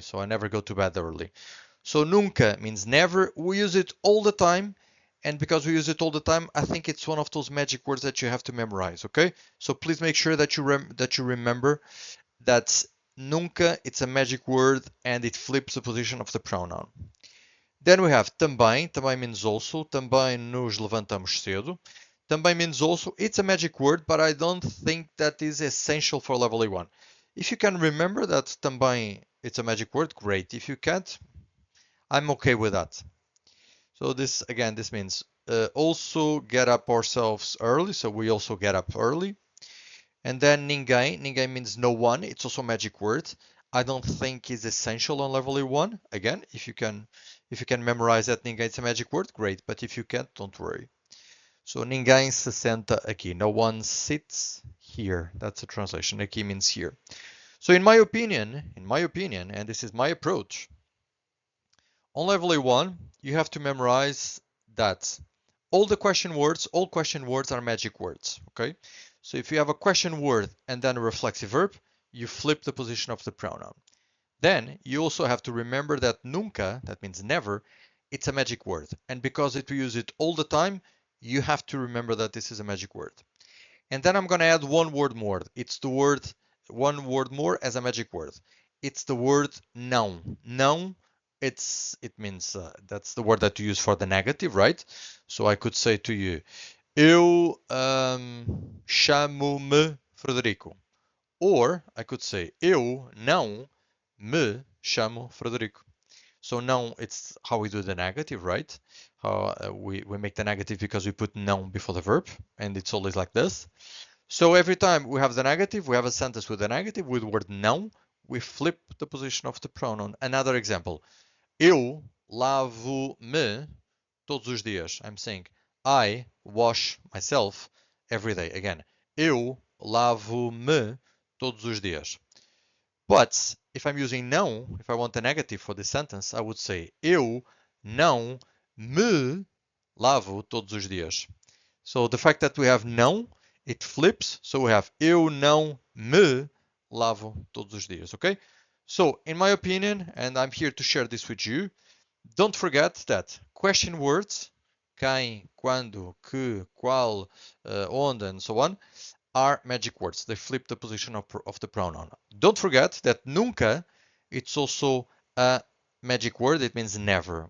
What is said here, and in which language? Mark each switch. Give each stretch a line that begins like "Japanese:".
English: So I never go to bed early. So nunca means never. We use it all the time. And because we use it all the time, I think it's one of those magic words that you have to memorize, okay? So please make sure that you remember that nunca, it's a magic word and it flips the position of the pronoun. Then we have também, também means also,
Portuguese: também nos levantamos cedo.
English: Também means also, it's a magic word, but I don't think that is essential for level A1. If you can remember that também, it's a magic word, great. If you can't, I'm okay with that. So this, again, this means also get up ourselves early, so we also get up early. And then ninguém, ninguém means no one. It's also a magic word. I don't think is essential on level A1. Again, if you can memorize that ninguém it's a magic word, great. But if you can't, don't worry. So
Portuguese: ninguém se senta aqui.
English: No one sits here. That's a translation. Aqui means here. So in my opinion, and this is my approach, on level A1, you have to memorize that all question words are magic words, okay? So if you have a question word and then a reflexive verb, you flip the position of the pronoun. Then you also have to remember that nunca, that means never, it's a magic word. And because we use it all the time, you have to remember that this is a magic word. And then I'm going to add one word more. It's the word, one word more as a magic word. It's the word não. Não, it means, that's the word that you use for the negative, right? So I could say to you,
Portuguese: eu chamo-me Frederico.
English: Or I could say,
Portuguese: eu não me chamo Frederico.
English: So não, it's how we do the negative, right? How we make the negative because we put não before the verb, and it's always like this. So every time we have the negative, we have a sentence with the negative, with the word não, we flip the position of the pronoun. Another example.
Portuguese: Eu lavo-me todos os dias.
English: I'm saying I wash myself every day. Again,
Portuguese: eu lavo-me todos os dias.
English: But if I'm using não, if I want a negative for this sentence, I would say
Portuguese: eu não me lavo todos os dias.
English: So the fact that we have não, it flips. So we have
Portuguese: eu não me lavo todos os dias,
English: okay? So in my opinion, and I'm here to share this with you, don't forget that question words, quem, quando, que, qual, onde, and so on, are magic words. They flip the position of the pronoun. Don't forget that nunca, it's also a magic word. It means never.